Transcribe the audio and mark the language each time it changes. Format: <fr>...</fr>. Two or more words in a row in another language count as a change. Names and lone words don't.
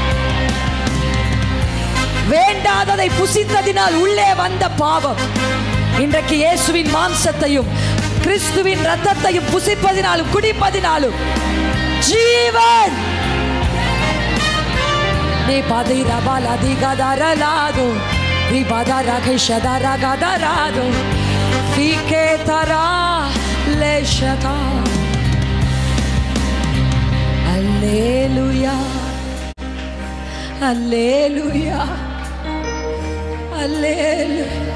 <ta>வேண்டாததை புசித்ததினால் உள்ளே வந்த பாவம் இன்றைக்கு இயேசுவின் மாம்சத்தையும் கிறிஸ்துவின் ரத்தத்தையும் புசிப்பதினாலும் குடிப்பதினாலும் ஜீவன். padira bala di gadaralado ribadara che shadara gadarado fike tara le shata. Alleluia, alleluia, alleluia.</ta>